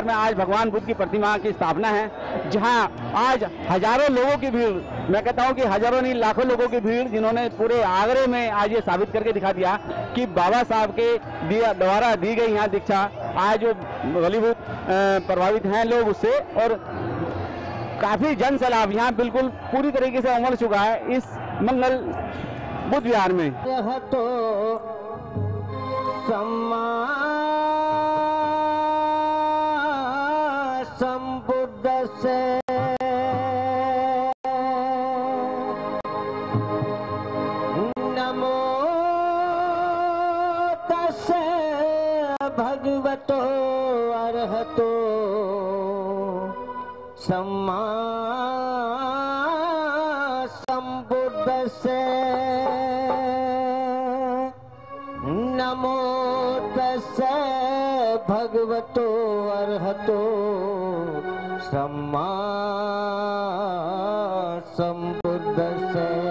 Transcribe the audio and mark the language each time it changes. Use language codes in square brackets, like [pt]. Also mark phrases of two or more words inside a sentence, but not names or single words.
[hi] में आज भगवान बुद्ध की प्रतिमा की स्थापना है, जहां आज हजारों लोगों की भीड़, मैं कहता हूं कि हजारों नहीं लाखों लोगों की भीड़, जिन्होंने पूरे आगरे में आज ये साबित करके दिखा दिया कि बाबा साहब के द्वारा दी गई यहाँ दीक्षा आज जो बलीभूत प्रभावित हैं लोग उससे, और काफी जन सैलाब यहाँ बिल्कुल पूरी तरीके से उमड़ चुका है इस मंगल बुद्ध विहार में। [pi] यह तो संबुद्ध से नमो तस्से भगवतो अरहतो सम्मा संबुद्ध से नमो तस्से भगवतो अरहतो सम्मा संबुद्ध से।